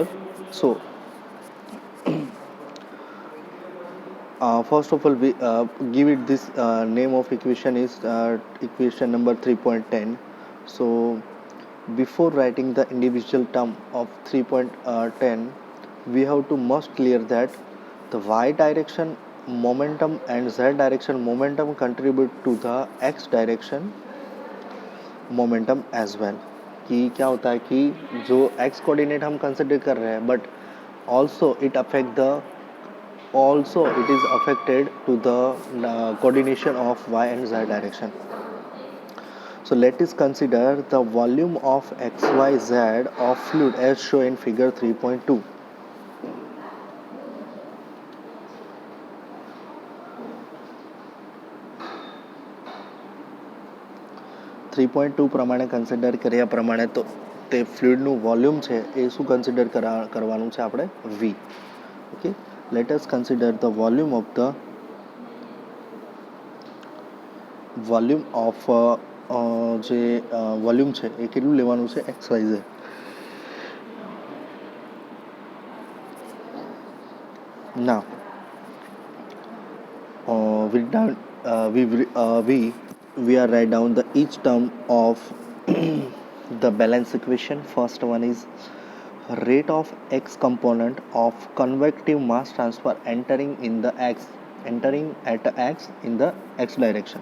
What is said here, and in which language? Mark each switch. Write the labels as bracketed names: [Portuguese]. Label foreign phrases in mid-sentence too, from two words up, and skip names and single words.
[English] So first of all, we give it this name of equation is equation number 3.10. So before writing the individual term of 3.10, we have to must clear that the y direction momentum and z direction momentum contribute to the x direction momentum as well. [Hindi] कि क्या होता है कि जो एक्स कोऑर्डिनेट हम कंसिडर कर रहे हैं [English] but also it affect the also it is affected to the coordination of y and z direction. So let us consider the volume of xyz of fluid as shown in figure 3.2. [Gujarati] પ્રમાણે કન્સિડર કર્યા પ્રમાણે તો તે ફ્લુઇડનું વોલ્યુમ છે એ શું કન્સિડર કરવાનું છે આપણે v. ઓકે, [English] let us consider the volume of [Gujarati] જે વોલ્યુમ છે એ કેટલું લેવાનું છે [English] xyz. Now we are write down the each term of the balance equation. First one is rate of x component of convective mass transfer entering at x in the x direction.